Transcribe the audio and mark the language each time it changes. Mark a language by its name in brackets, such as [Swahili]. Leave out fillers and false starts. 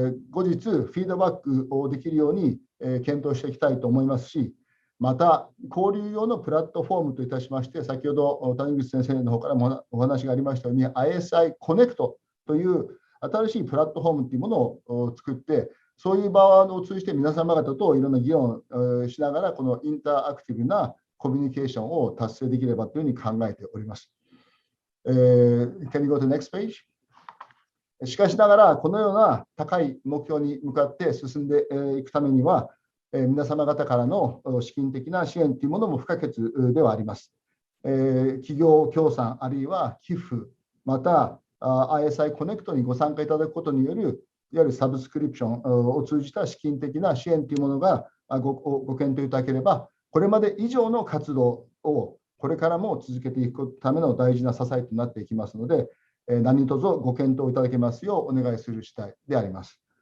[Japanese] 後日フィードバックをできるように、検討していきたいと思いますし、また交流用のプラットフォームといたしまして、先ほど谷口先生の方からもお話がありましたように、ISI コネクトという新しいプラットフォームというものを作って、そういう場を通じて皆様方といろんな議論をしながら、このインターアクティブなコミュニケーションを達成できればというふうに考えております。 [English] Can you go to the next page? [Japanese] しかしながら、このような高い目標に向かって進んでいくためには、皆様方からの資金的な支援というものも不可欠ではあります。企業協賛、あるいは寄付、また ISI コネクトにご参加いただくことによる、いわゆるサブスクリプションを通じた資金的な支援というものがご検討いただければ、これまで以上の活動をこれからも続けていくための大事な支えとなっていきますので、何卒ご検討いただけますようお願いする次第であります。